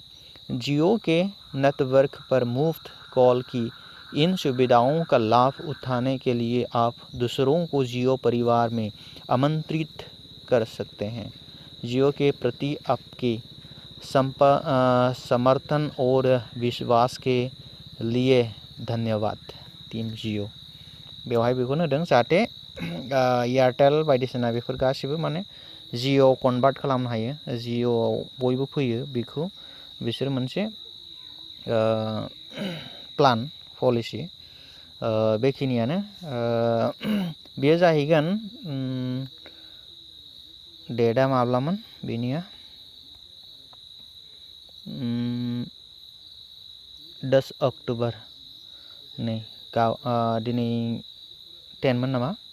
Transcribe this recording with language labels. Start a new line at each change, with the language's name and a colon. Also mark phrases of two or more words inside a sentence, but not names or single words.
Hindi: जियो के नेटवर्क पर मुफ्त कॉल की इन सुविधाओं का लाभ उठाने के लिए आप दूसरों को जियो परिवार में आमंत्रित कर सकते हैं। जियो के प्रति आपके समर्थन और विश्वास के लिए धन्यवाद टीम जियो।
Bodo: बेवहाय बेखौनो होदों जाहाथे एयारटेल बायदिसिना बेफोर गासिबो माने जियो कनभार्ट खालामनो हायो, जियोआव बयबो फैयो, बेखौ बिसोर मोनसे
English: plan policy
Bodo: बेखिनियानो बेयो जाहैगोन डेटआ माब्लामोन बेनिया 10 अक्टूबर नै दिनै 10 मोन नामा?